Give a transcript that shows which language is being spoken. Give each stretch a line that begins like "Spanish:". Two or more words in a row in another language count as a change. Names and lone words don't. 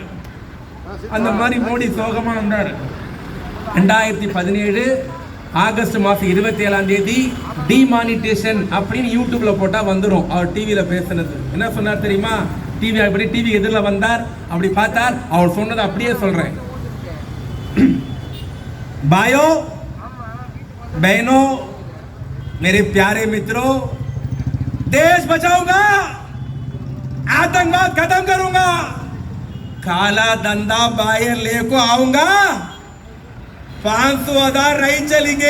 Tamil: அந்த மாதிரி மோடி சோகமா இருந்தார். 2017 ஆகஸ்ட் மாதம் 27ஆம் தேதி டிமானிட்டேஷன் அப்படின்னு யூடியூப்ல போட்டா வந்துடும். அவர் டிவியில பேசுனது என்ன சொன்னார் தெரியுமா? டிவி எதிரில் வந்தார், அப்படி பார்த்தார். அவர் சொன்னது அப்படியே சொல்றேன்.
Hindi: भाइयों बहनों मेरे प्यारे मित्रों, देश बचाऊंगा, आतंकवाद खत्म करूंगा, काला धंधा बाहर लेको आऊंगा, 500,000 रही चलेंगे.